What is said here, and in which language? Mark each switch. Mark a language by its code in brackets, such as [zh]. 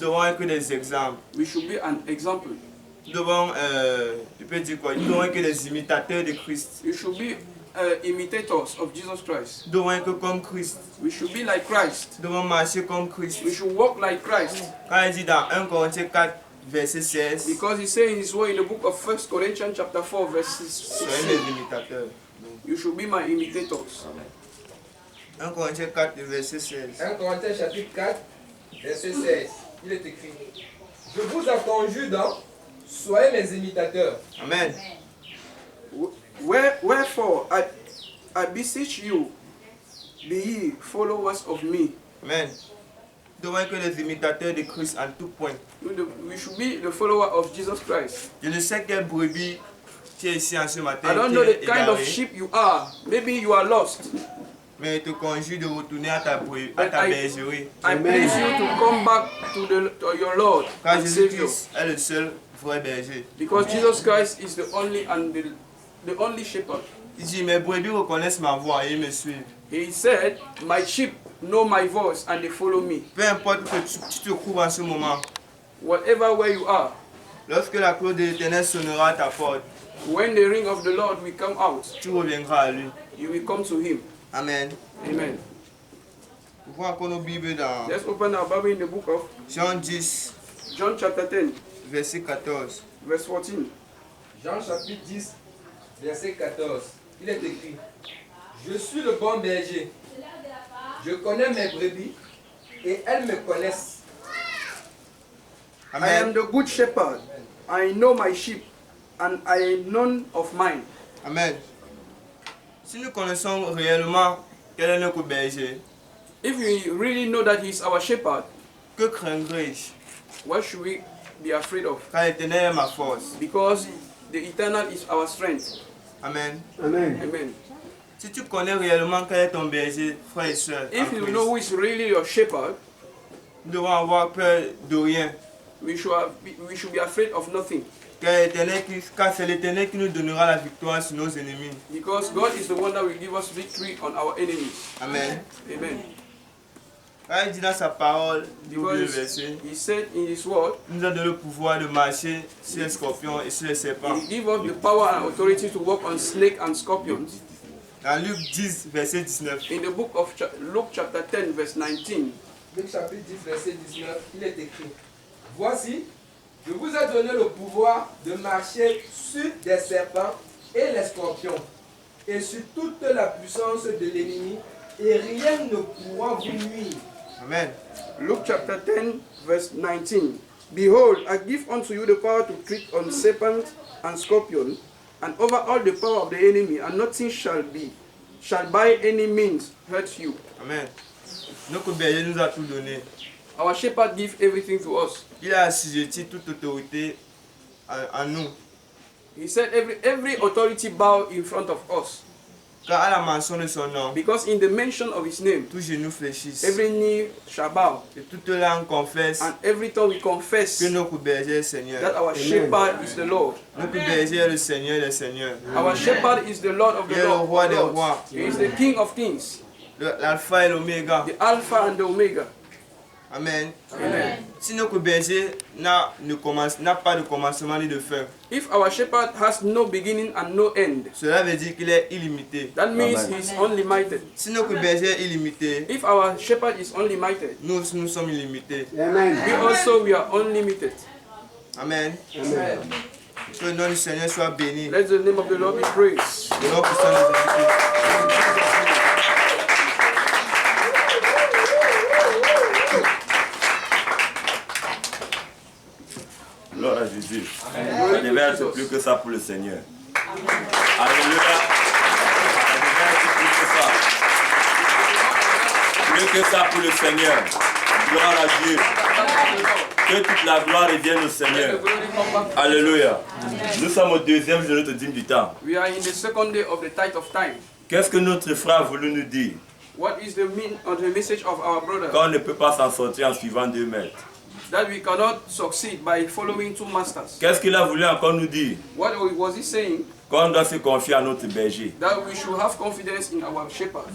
[fr] devons être des exemples. [en] we should be an example. [fr] Nous devons, tu peux dire quoi? Nous devons être des imitateurs de Christ. [en] You should be imitators of Jesus Christ. [fr] Nous devons être comme Christ. [en] We should be like Christ. [fr] Nous devons marcher comme Christ. [en] We should walk like Christ. [fr] Quand il dit dans 1 Corinthiens 4, verset 16, [en] Because he says in his word in the book of 1 Corinthians chapter 4, verse [fr] soyez [en] 16, [fr] des imitateurs. [en] you should be my imitators. [fr] 1 Corinthiens 4, verset 16. 1 Corinthiens chapitre 4, verset 16. Il est écrit, je vous en conjure donc, soyez mes imitateurs. Amen. [en] Wherefore I beseech you, be ye followers of me. Amen. [fr] Nous devons être des imitateurs de Christ en tout point. [en] We should be the follower of Jesus Christ. [fr] Je ne sais quelle brebis qui est ici en ce matin [en] I don't [fr] qui [en] know [fr] est [en] the kind of [fr] égarée, [en] sheep you are. Maybe you are lost. [fr] mais je te conjure de retourner à ta bergerie. [en] I please you to come back to your Lord [fr] Car [en] and Savior. [fr] Jésus-Christ est le seul vrai berger. [en] Because Jesus Christ is the only and the only shepherd. [fr] Il dit, mes brebis reconnaissent ma voix et ils me suivent. [en] He said, my sheep know my voice and they follow me. [fr] Peu importe que tu te trouves en ce moment, [en] Whatever where you are, [fr] lorsque la cloche de l'Éternel sonnera à ta porte, [en] when the ring of the Lord will come out, [fr] tu reviendras à lui. [en] you will come to him. Amen. Amen. [fr] Ouvrons encore nos Bibles dans [en] Let's open our Bible in the book of [fr] Jean 10, [en] John chapter 10, [fr] verset 14. [en] verse 14. [fr] Jean chapitre 10, verset 14. Il est écrit, je suis le bon berger. Je connais mes brebis et elles me connaissent. [en] I am Amen. the good shepherd. I know my sheep, and I am none of mine. Amen. [fr] Si nous connaissons réellement quel est notre berger, [en] If we really know that he is our shepherd, [fr] que craindrais-je? [en] what should we be afraid of? [fr] Car l'Éternel est ma force. [en] Because the eternal is our strength. Amen. Amen. Amen. [fr] Si tu connais réellement quel est ton berger, frère et soeur, [en] If you know who is really your shepherd, [fr] nous devons avoir peur de rien. [en] we should be afraid of nothing. [fr] Car c'est l'Éternel qui nous donnera la victoire sur nos ennemis. [en] Because God is the one that will give us victory on our enemies. Amen. Amen. [fr] Quand il dit dans sa parole, le [en] Because [fr] verset, [en] He said in His word, [fr] il nous a donné le pouvoir de marcher sur les scorpions et sur les serpents. [en] He give us the power and authority to walk on snake and scorpions. [fr] Dans Luc 10, verset 19. [en] In the book of Luke chapter 10 verse 19, [fr] Luc chapitre 10, verset 19, il est écrit: Voici, je vous ai donné le pouvoir de marcher sur des serpents et les scorpions, et sur toute la puissance de l'ennemi, et rien ne pourra vous nuire. Amen. [en] Luke chapter 10 verse 19. Behold, I give unto you the power to tread on serpents and scorpions, and over all the power of the enemy, and nothing shall by any means hurt you. Amen. [fr] Notre berger nous a tout donné. [en] Our shepherd gives everything to us. [fr] Il a assujetti toute autorité en nous. [en] He said every authority bow in front of us. [fr] Car à la mention de son nom, [en] Because in the mention of his name, [fr] tous genoux fléchissent. [en] every knee shall bow, [fr] Et toute langue confesse [en] and every tongue will confess [fr] que notre berger est le Seigneur. [en] that our shepherd is the Lord. [fr] Notre berger est le Seigneur des Seigneurs. [en] Our shepherd is the Lord of [fr] Il [en] the [fr] est le roi des [en] Lord. [fr] rois. [en] He is the King of kings, [fr] L'alpha et l'oméga. [en] the Alpha and the Omega. Amen. Amen. [fr] Si notre berger n'a pas de commencement ni de fin, [en] If our shepherd has no beginning and no end, [fr] cela veut dire qu'il est illimité. [en] that means he is unlimited. [fr] Si notre berger est illimité, [en] If our shepherd is unlimited, [fr] nous sommes illimités. [en] we are unlimited. Amen. Amen. [fr] Que le nom du Seigneur soit béni. [en] Let the name of the Lord be praised. [fr] Le nom puissant de Jésus-Christ. Gloire à Jésus. Ça devait être plus que ça pour le Seigneur. Alléluia. Ça devait être plus que ça pour le Seigneur. Gloire à Dieu. Que toute la gloire revienne au Seigneur. Alléluia. Nous sommes au deuxième jour de notre dîme du temps. [en] We are in the second day of the tithe of time. [fr] Qu'est-ce que notre frère a voulu nous dire? [en] What is the message of our brother? [fr] Qu'on ne peut pas s'en sortir en suivant 2 maîtres. [en] That we cannot succeed by following two masters. [fr] Qu'est-ce qu'il a voulu encore nous dire? [en] What was he saying? [fr] Qu'on doit se confier à notre berger. [en] That we should have confidence in our shepherd.